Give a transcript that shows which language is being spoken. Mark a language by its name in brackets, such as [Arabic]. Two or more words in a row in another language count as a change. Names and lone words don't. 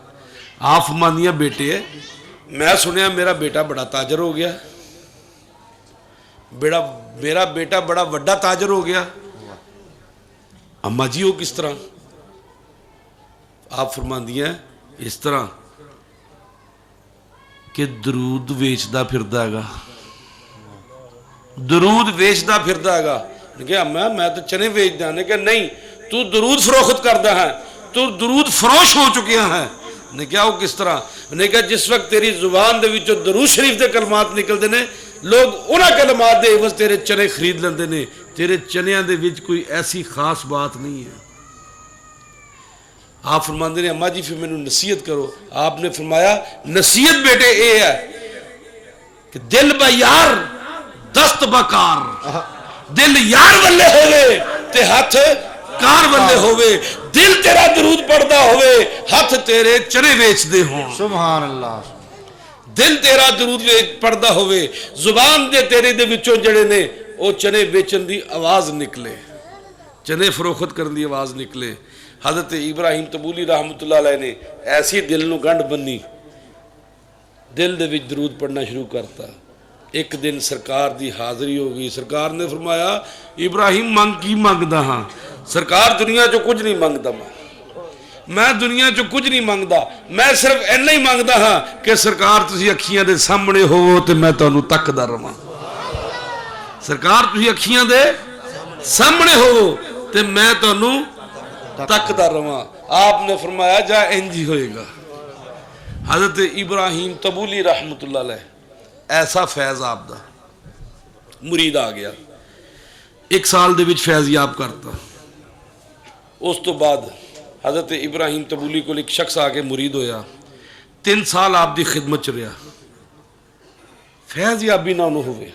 [Punjabi] آپ فرمانیا بیٹے میں سنیا میرا بیٹا بڑا تاجر ہو گیا، میرا بیٹا بڑا وڈا تاجر ہو گیا. اماں جی وہ کس طرح? آپ فرماندیاں اس طرح کہ درود ویچدا پھردا ہیگا، درود ویچدا پھردا ہیگا. کیا میں تو چنے ویچدا? نے کہا نہیں، توں درود فروخت کردا ہے، توں درود فروش ہو چکیا ہے. نے کیا وہ کس طرح? نے کہا جس وقت تیری زبان دے وچوں درود شریف کے کلمات نکلتے نے، لوگ انہوں نے کلمات دے عوض تیرے چنے خرید لیندے نے. تیرے چنیاں دے وچ کوئی ایسی خاص بات نہیں ہے. آپ فرماتے نے اماں جی فیر مینوں نصیحت کرو. آپ نے فرمایا نصیحت بیٹے یہ ہے کہ [Persian] دل به یار دست به کار, [Punjabi] دل یار ولے ہووے تے ہاتھ کار ولے ہووے. دل تیرا درود پڑھدا ہووے، ہاتھ تیرے چنے ویچدے ہون. [Arabic] سبحان الله. [Punjabi] دل تیرا درود پڑھدا ہووے، زبان دے تیرے دے وچوں جیڑے نے وہ چنے بیچن دی آواز نکلے، چنے فروخت کرن دی آواز نکلے. حضرت ابراہیم تبولی [Arabic] رحمة الله عليه [Punjabi] نے ایسی دل نوں گنڈھ بنی، دل دے وچ درود پڑھنا شروع کرتا. اک دن سرکار دی حاضری ہو گئی۔ سرکار نے فرمایا ابراہیم منگ کی منگدا ہاں? سرکار دنیا چوں کچھ نہیں منگدا، میں دنیا چوں کچھ نہیں منگدا، میں صرف اِنا ہی منگدا ہاں کہ سرکار تسی اکھیاں دے سامنے ہووو تے میں تہانوں تکدا رواں. سرکار تسی اکھیاں دے سامنے ہووو تے میں تہانوں تکدا رواں. آپ نے فرمایا جا انج ہی ہوئے گا. حضرت ابراہیم تبولی [Arabic] رحمة الله عليه [Punjabi] ایسا فیض آپدا مرید آ گیا، اک سال دے وچ فیض یاب کرتا. اس توں بعد حضرت ابراہیم تبولی کو اک شخص آ کے مرید ہویا، 3 سال آپ دی خدمت چ رہا، فیض یابی نہ انہوں نے ہووے.